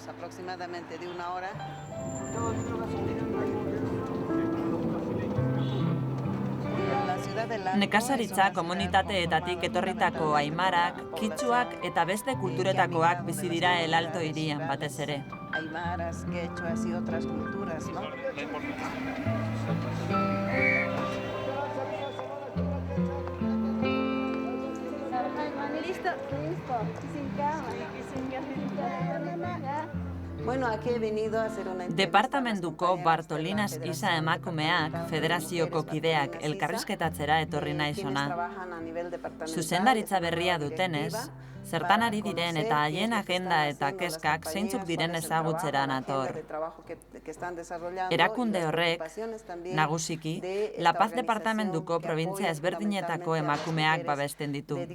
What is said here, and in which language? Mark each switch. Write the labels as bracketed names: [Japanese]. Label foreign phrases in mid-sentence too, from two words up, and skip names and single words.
[Basque] Nekazaritza komunitateetatik etorritako aimarak, kitxuak eta beste kulturetakoak bizi dira El Alto hirian batez ere. [Spanish] Aimaras, quechuas y otras culturas, ¿no? Bueno, aquí he venido a hacer una [Basque] Departamentuko Bartolinas Isa emakumeak federazioko kideak elkarrizketatzera etorri naiz hona. Zuzendaritza berria dutenez, zertan ari diren eta haien agenda eta kezkak zeintzuk diren ezagutzera nator. Erakunde horrek, nagusiki, La Paz departamentuko probintzia ezberdinetako emakumeak babesten ditu.